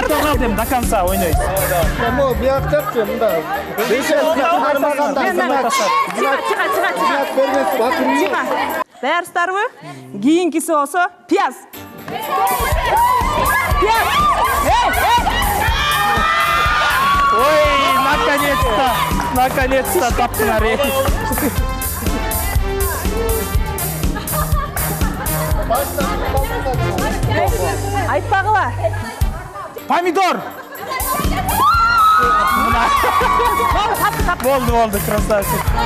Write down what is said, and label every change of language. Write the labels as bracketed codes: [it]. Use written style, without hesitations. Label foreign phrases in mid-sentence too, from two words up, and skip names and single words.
[ru] До конца [ky] ойнойсуз. Биякчы мында. Чыга. Даярсыздарбы? Кийинкиси болсо пияз. Ой, наконец-то таптыңар. Айтпагыла. Помидор. Болду, красавчик.